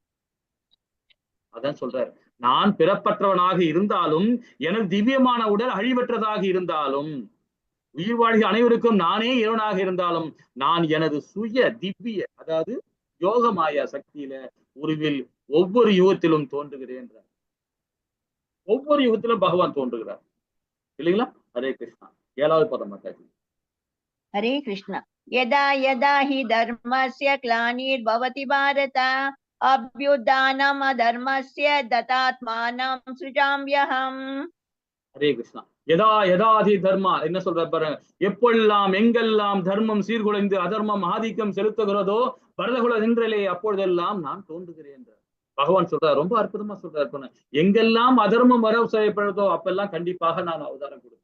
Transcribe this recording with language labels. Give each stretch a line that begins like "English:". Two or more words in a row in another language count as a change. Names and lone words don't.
Tamil: அதான் சொல்றாரு, நான் பிறப்பற்றவனாக இருந்தாலும் எனது திவ்யமான உடல் அழிவற்றதாக இருந்தாலும் உயிர்வாழ்கிற அனைவருக்கும் நானே இறைவனாக இருந்தாலும் நான் எனது சுய திவ்ய அதாவது யோக மாயா சக்தியில உருவில் ஒவ்வொரு யுகத்திலும் தோன்றுகிறேன். ஒவ்வொரு யுகத்திலும் பகவான் தோன்றுகிறார் இல்லைங்களா? ஹரே கிருஷ்ணா. 7வது பதம் மாதாஜி.
Hindi: हरे कृष्णा।
Sanskrit: यदा यदा हि धर्मस्य ग्लानिर्भवति भारत अभ्युत्थानम् अधर्मस्य तदात्मानं सृजाम्यहम्।
Tamil: ஹரே கிருஷ்ணா.
Sanskrit: यदा यदाहि धर्मा
Tamil: என்ன சொல்ற பாருங்க, எப்பொல்லாம் எங்கெல்லாம் தர்மம் சீர்குலைந்து அதர்மம் ஆதிக்கம் செலுத்துகிறதோ பரதகுல நின்றலே அப்பொழுதெல்லாம் நான் தோன்றுகிறேன். பகவான் சொல்றார், ரொம்ப அற்புதமா சொல்றாரு. எங்கெல்லாம் அதர்மம் வரவு செய்யப்படுதோ அப்பெல்லாம் கண்டிப்பாக நான் அவதாரம் கொடுப்பேன்.